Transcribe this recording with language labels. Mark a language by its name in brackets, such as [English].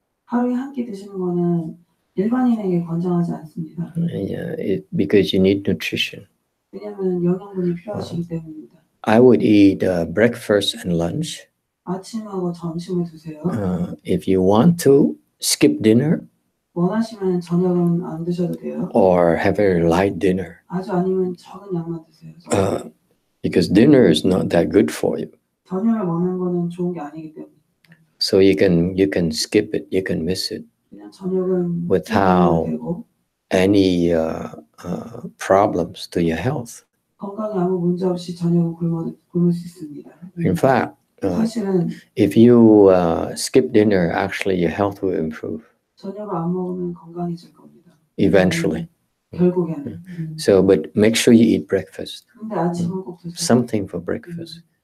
[Korean] 하루에 한 끼 드시는 거는 일반인에게 권장하지 않습니다. [English] Because you need nutrition. [Korean] 왜냐하면 영양분이 필요하시기 때문입니다. [English] I would eat breakfast and lunch. [Korean] 아침하고 점심을 드세요. [English] If you want to, skip dinner [Korean] 원하시면 저녁은 안 드셔도 돼요. [English] or have a light dinner. [Korean] 아주 아니면 적은 양만 드세요. [English] Because dinner is not that good for you. [Korean] 저녁을 먹는 거는 좋은 게 아니기 때문에. [English] So you can skip it, you can miss it [Korean] 그냥 저녁은 [English] without [Korean] 되고 [English] any problems to your health. [Korean] 건강에 아무 문제 없이 저녁은 굶을 수 있습니다. [English] In fact, [Korean] 사실은 [English] if you skip dinner, actually your health will improve [Korean] 저녁을 안 먹으면 건강해질 겁니다. [English] eventually. [Korean] 결국에는. [English] So, but make sure you eat breakfast, [Korean] 근데 아침은 꼭 드세요. [English] something for breakfast.